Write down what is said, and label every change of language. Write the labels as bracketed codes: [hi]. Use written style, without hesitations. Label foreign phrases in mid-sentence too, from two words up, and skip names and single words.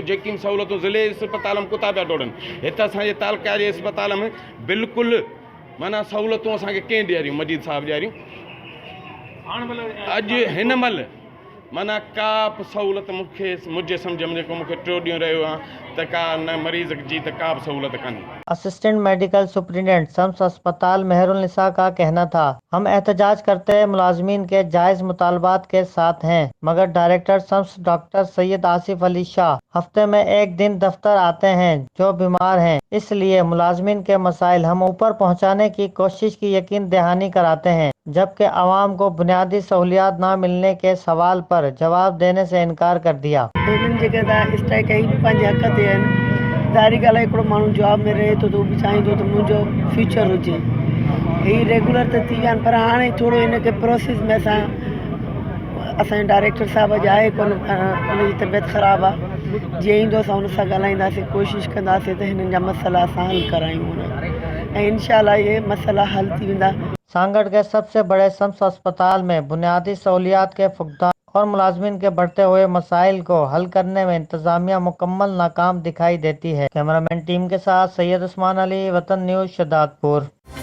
[sd] जेकी बि सहूलियतूं ज़िले अस्पताल में कुता पिया डोड़नि, हिते असांजे तालुका जे अस्पताल में बिल्कुलु माना सहूलियतूं असांखे कंहिं ॾियारियूं, मजीद साहिब ॾियारियूं। अॼु हिन महिल माना का बि सहूलियत मुंहिंजे सम्झ में जेको मूंखे 3 ॾींहं रहियो आहे त का न मरीज़ जी त का बि सहूलियत कान्हे। [ur] اسسٹنٹ میڈیکل سپرنٹینڈنٹ سمس اسپتال مہر النساء کا کہنا تھا، ہم احتجاج کرتے ملازمین کے جائز مطالبات کے ساتھ ہیں، مگر ڈائریکٹر سمس ڈاکٹر سید آصف علی شاہ ہفتے میں 1 دن دفتر آتے ہیں جو بیمار ہیں، اس لیے ملازمین کے مسائل ہم اوپر پہنچانے کی کوشش کی یقین دہانی کراتے ہیں، جبکہ عوام کو بنیادی سہولیات نہ ملنے کے سوال پر جواب دینے سے انکار کر دیا۔ [sd] ظاہری ॻाल्हि आहे हिकिड़ो माण्हू जॉब में रहे थो त उहो बि चाहींदो त मुंहिंजो फ्यूचर हुजे। हीअ रेगुलर त थी विया आहिनि, पर हाणे थोरो हिनखे प्रोसेस में असांजे डायरेक्टर साहिब अॼु आहे कोन, उनजी तबियत ख़राबु आहे। जीअं ईंदो असां हुन सां ॻाल्हाईंदासीं, कोशिशि कंदासीं त हिननि जा मसइला असां हल करायूं ऐं इंशाअल्लाह इहे मसइला हल थी वेंदा۔ [ur] سانگڑ کے سب سے بڑے سمس اسپتال میں بنیادی سہولیات کے فقدان اور ملازمین کے بڑھتے ہوئے مسائل کو حل کرنے میں انتظامیہ مکمل ناکام دکھائی دیتی ہے۔ کیمرہ مین ٹیم کے ساتھ سید عثمان علی، وطن نیوز، شہادت پور۔